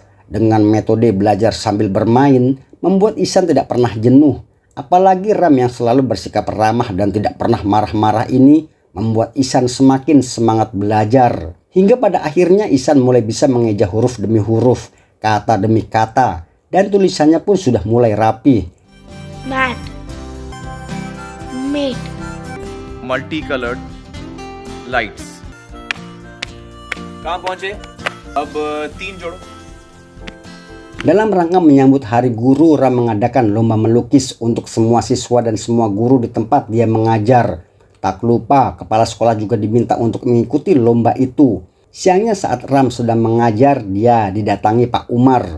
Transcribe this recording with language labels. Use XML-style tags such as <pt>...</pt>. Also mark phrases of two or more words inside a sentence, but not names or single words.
<id>Dengan metode belajar sambil bermain, membuat Ihsan tidak pernah jenuh. Apalagi Ram yang selalu bersikap ramah dan tidak pernah marah-marah ini membuat Ihsan semakin semangat belajar. Hingga pada akhirnya Ihsan mulai bisa mengeja huruf demi huruf, kata demi kata, dan tulisannya pun sudah mulai rapi.</id> <en>Mat. Mate. Multicolored lights.</en> <hi>कहाँ पहुंचे? अब 3 जोड़ो.</hi> <id>Dalam rangka menyambut Hari Guru, Ram mengadakan lomba melukis untuk semua siswa dan semua guru di tempat dia mengajar. Tak lupa, kepala sekolah juga diminta untuk mengikuti lomba itu. Siangnya saat Ram sedang mengajar, dia didatangi Pak Umar.</id>